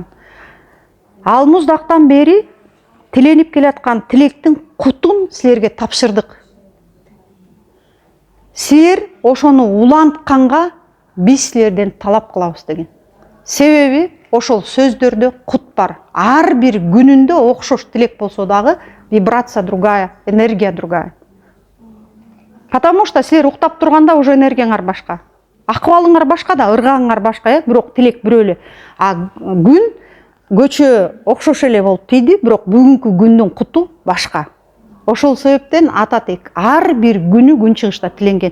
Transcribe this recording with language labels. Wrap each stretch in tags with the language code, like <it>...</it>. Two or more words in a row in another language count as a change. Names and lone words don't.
<ky>Ал муздактан бери тиленип келаткан тилектин кутун силерге тапшырдык. Силер ошону улантканга биз силерден талап кылабыз деген. Себеби ошол сөздөрдө кут бар. Ар бир күнүндө окшош тилек болсо дагы</ky> <ru>вибрация другая, энергия другая. Потому что</ru> <ky>силер уктап турганда уже энергияңар башка. Акыбалыңар башка да, ыргагыңар башка, бирок тилек бирөө эле. А күн көчө окшош эле болуп тийди, бирок бүгүнкү күндүн куту башка. Ошол себептен ататек ар бир күнү күн чыгышта тиленген.</ky>